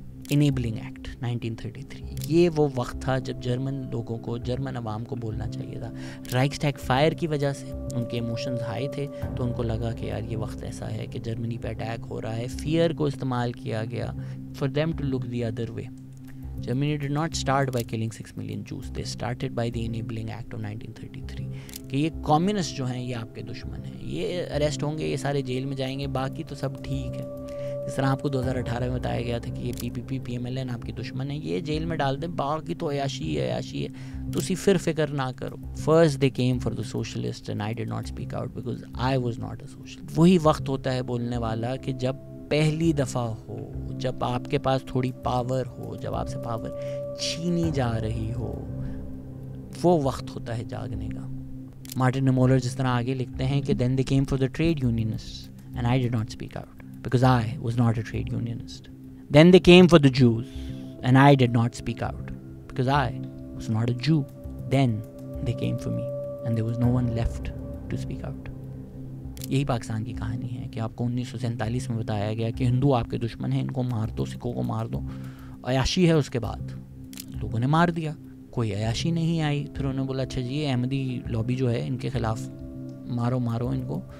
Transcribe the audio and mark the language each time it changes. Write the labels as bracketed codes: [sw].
[ur] Enabling act 1933, یہ وہ وقت تھا جب جرمن لوگوں کو, جرمن عوام کو بولنا چاہیے تھا. رائکسٹیگ فائر کی وجہ سے ان کے ایموشنز ہائی تھے, تو ان کو لگا کہ یار یہ وقت ایسا ہے کہ جرمنی پہ اٹیک ہو رہا ہے, فیئر کو استعمال کیا گیا [en] For them to look the other way. Germany did not start by killing 6 million Jews. They started by the Enabling Act of 1933. [ur] کہ یہ کمیونسٹ جو ہیں یہ آپ کے دشمن ہیں, یہ اریسٹ ہوں گے, یہ سارے جیل میں جائیں گے, باقی تو سب ٹھیک ہے. جس طرح آپ کو 2018 میں بتایا گیا تھا کہ یہ پی ایم ایل این آپ کے دشمن ہیں, یہ جیل میں ڈال دیں, باقی تو عیاشی ہے. تو اسی پھر فکر نہ کرو. [en] First they came for the socialist and I did not speak out because I was not a socialist. [ur] وہی وقت ہوتا ہے بولنے والا کہ جب پہلی دفعہ ہو, جب آپ کے پاس تھوڑی پاور ہو, جب آپ سے پاور چھینی جا رہی ہو, وہ وقت ہوتا ہے جاگنے کا. مارٹن مولر جس طرح آگے لکھتے ہیں کہ [en] then they came for the trade unionists and I did not speak out because I was not a trade unionist. Then they came for the Jews and I did not speak out because I was not a Jew. Then they came for me and there was no one left to speak out. [ur] یہی پاکستان کی کہانی ہے کہ آپ کو 1947 میں بتایا گیا کہ ہندو آپ کے دشمن ہیں, ان کو مار دو, سکھوں کو مار دو. عیاشی ہے, اس کے بعد لوگوں نے مار دیا, کوئی عیاشی نہیں آئی. پھر انہوں نے بولا اچھا جی احمدی لابی جو ہے ان کے خلاف مارو ان کو.